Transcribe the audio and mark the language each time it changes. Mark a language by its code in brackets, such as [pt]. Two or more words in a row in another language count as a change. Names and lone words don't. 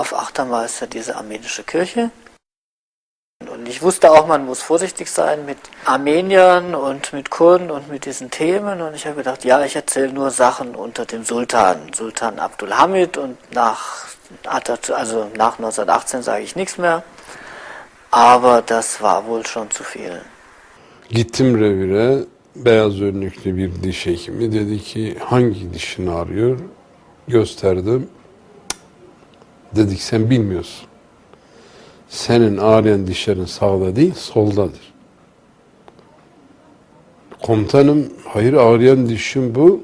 [de] Auf Achtamar ist ja diese armenische Kirche. Und ich wusste auch, man muss vorsichtig sein mit Armeniern und mit Kurden und mit diesen Themen. Und ich habe gedacht, ja, ich erzähle nur Sachen unter dem Sultan Abdülhamid. Und nach 1918 sage ich nichts mehr. Aber das war wohl schon zu viel. [tr] Gittim revire, beyaz önlüklü bir diş hekimi. Dedi ki hangi dişini ağrıyor? Gösterdim. Dedik sen bilmiyorsun. Senin ağrıyan dişlerin sağda değil, soldadır. Komutanım, hayır ağrıyan dişim bu.